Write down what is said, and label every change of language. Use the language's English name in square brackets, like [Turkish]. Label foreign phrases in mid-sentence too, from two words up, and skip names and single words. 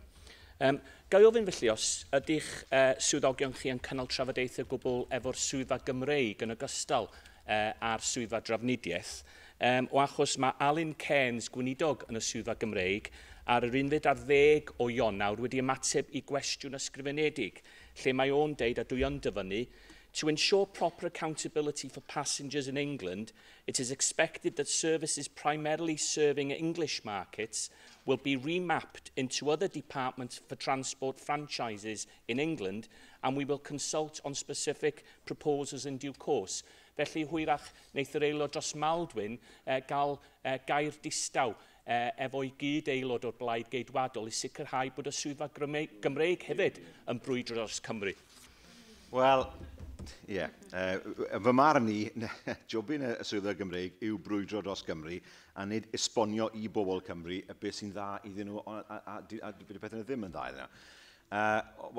[Welsh] Gai ofyn felly, os ydych swyddogion chi yn cynnal trafodaethau gwbl efo'r swyddfa Gymreig yn ogystal a'r swyddfa drafnidiaeth, o achos mae Alun Cairns, gweinidog yn y swyddfa Gymreig, ar yr 11 o Ionawr wedi ymateb i gwestiwn ysgrifenedig, lle mae o'n deud, a dwi yn dyfynnu, [English] to ensure proper accountability for passengers in England, it is expected that services primarily serving English markets will be remapped into other Department for Transport franchises in England, and we will consult on specific proposals in due course. [Welsh] Felly hwyrach wneith yr aelod dros Maldwyn gael gair distaw efo i gyd aelod o'r Blaid Geidwadol i sicrhau bod y swyddfa Gymreig hefyd yn brwydro dros Cymru. Wel, ie. Fy marn ni, jobyn y swyddfa Gymreig yw brwydro dros Gymru a nid esbonio i bobl Cymru beth sy'n dda iddyn nhw a bydd y pethau ddim yn dda iddyn nhw.